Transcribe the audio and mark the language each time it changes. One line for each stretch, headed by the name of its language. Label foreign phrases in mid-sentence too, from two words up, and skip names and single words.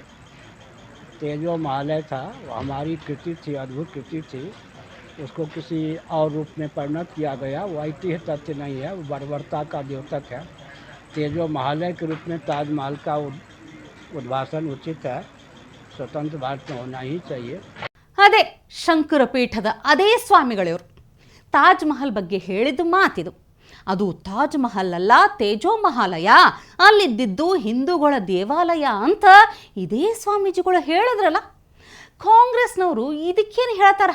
Hindi: तेजो महालय था, वो हमारी कृति थी, अद्भुत कृति थी। उसको किसी और रूप में परिणत किया गया। वो ऐतिहासिक तथ्य नहीं है, वो बर्बरता का द्योतक है। तेजो महालय के रूप में ताजमहल का उद्भाषण उचित है, स्वतंत्र भारत में होना ही चाहिए।
Kannada: ಅದೇ ಶಂಕರ ಪೀಠದ ಅದೇ ಸ್ವಾಮಿಗಳಿವರು ತಾಜ್ ಮಹಲ್ ಬಗ್ಗೆ ಹೇಳಿದ ಮಾತಿದು. ಅದು ತಾಜ್ ಮಹಲ್ ಅಲ್ಲ, ತೇಜೋ ಮಹಾಲಯ, ಅಲ್ಲಿದ್ದಿದ್ದು ಹಿಂದೂಗಳ ದೇವಾಲಯ ಅಂತ ಇದೇ ಸ್ವಾಮೀಜಿಗಳು ಹೇಳಿದ್ರಲ್ಲ. ಕಾಂಗ್ರೆಸ್ನವರು ಇದಕ್ಕೇನು ಹೇಳ್ತಾರೆ?